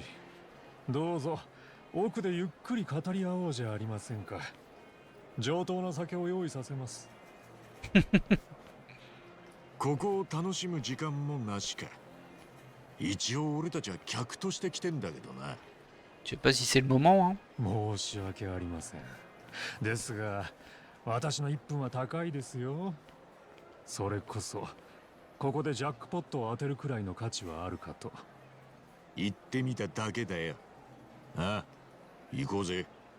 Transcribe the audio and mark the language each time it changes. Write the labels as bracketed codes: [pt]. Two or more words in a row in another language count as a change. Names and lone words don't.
[ja] どうぞ奥でゆっくり語り合おうじゃありませんか。上等な酒を用意させます。ここを楽しむ時間もなしか。一応俺たちは客として来てんだけどな。 [fr] Je sais pas si c'est le moment, hein. [ja] 申し訳ありません。ですが私の1分は高いですよ。それこそここでジャックポットを当てるくらいの価値はあるかと。言ってみただけだよ。ああ、行こうぜ。